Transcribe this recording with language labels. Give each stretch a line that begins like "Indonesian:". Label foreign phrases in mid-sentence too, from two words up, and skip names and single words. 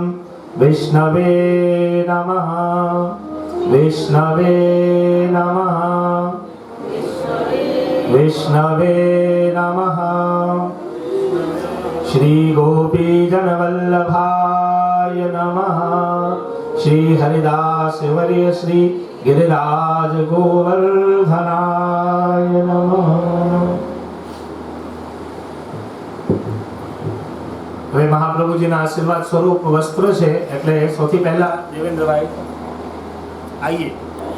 Sanskrit: विष्णवे नमः, विष्णवे नमः, विष्णवे नमः। श्री गोपीजन वल्लभाय नमः। श्री हरिदास वर्य श्री गिरिराज गोवर्धनाय नमः।
Gujarati: હવે મહાપ્રભુજીના આશીર્વાદ સ્વરૂપ વસ્ત્ર છે, એટલે સૌથી પહેલા દેવેન્દ્રભાઈ આઈએ।